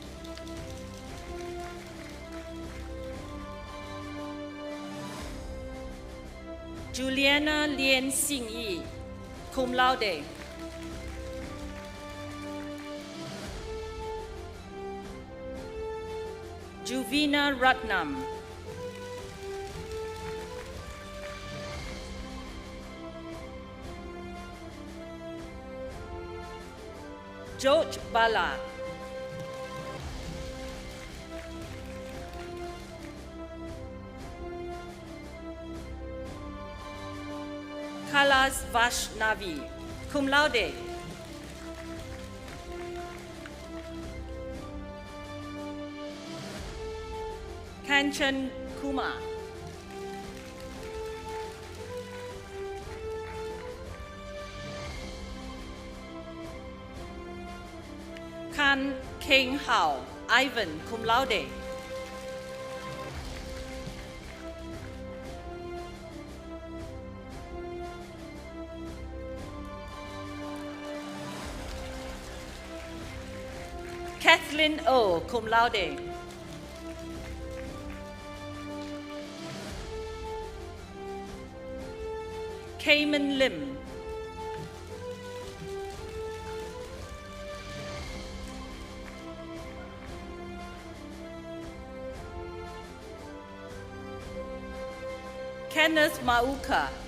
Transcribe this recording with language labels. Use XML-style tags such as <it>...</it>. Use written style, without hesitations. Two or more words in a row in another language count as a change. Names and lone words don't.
<en>Juliana Lien Xingyi,</en> <la>cum laude.</la> <en>Juvina Ratnam. George Bala. Kalas Vaishnavi,</en> <la>cum laude.</la> <en>Kanchan Kumar. Kan Keng Hao, Ivan,</en> <la>cum laude.</la> <en>Kathleen O,</en> <la>cum laude.</la> <en>Cayman Lim. Kenneth Mauka.</en>